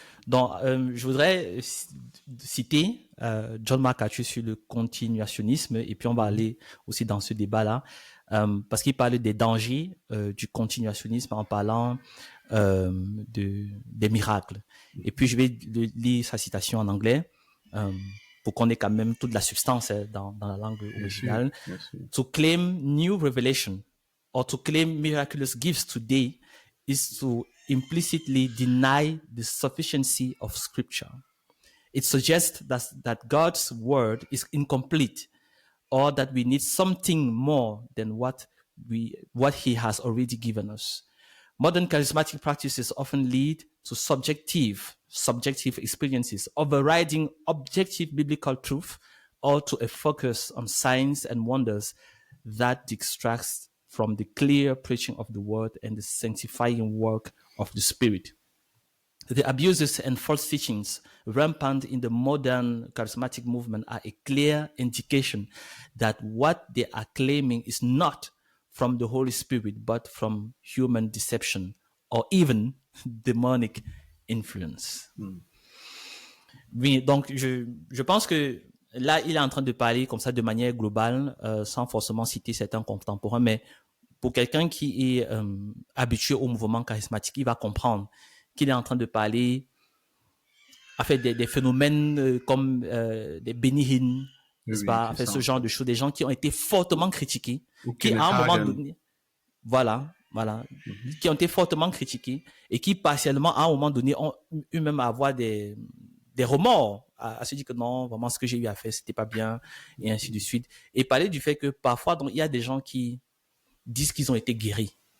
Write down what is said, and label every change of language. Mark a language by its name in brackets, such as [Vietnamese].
[French] Donc, je voudrais citer John MacArthur sur le continuationnisme, et puis on va aller aussi dans ce débat-là, parce qu'il parle des dangers du continuationnisme en parlant des miracles. Et puis je vais lire sa citation en anglais pour qu'on ait quand même toute la substance dans la langue originale. [English] To claim new revelation or to claim miraculous gifts today is to implicitly deny the sufficiency of Scripture. It suggests that God's word is incomplete, or that we need something more than what He has already given us. Modern charismatic practices often lead to subjective experiences overriding objective biblical truth, or to a focus on signs and wonders that distracts from the clear preaching of the word and the sanctifying work of the Spirit. The abuses and false teachings rampant in the modern charismatic movement are a clear indication that what they are claiming is not from the Holy Spirit, but from human deception or even demonic influence. [French] Oui, donc je pense que là, il est en train de parler comme ça de manière globale, sans forcément citer certains contemporains, mais pour quelqu'un qui est habitué au mouvement charismatique, il va comprendre qu'il est en train de parler en fait des phénomènes comme des Benny Hinn, n'est-ce pas, en fait, ce genre de choses, des gens qui ont été fortement critiqués, qui à un moment donné, voilà, qui ont été fortement critiqués et qui partiellement à un moment donné ont eu même à avoir des remords, à se dire que non, vraiment ce que j'ai eu à faire c'était pas bien et ainsi de suite, et parler du fait que parfois donc il y a des gens qui disent qu'ils ont été guéris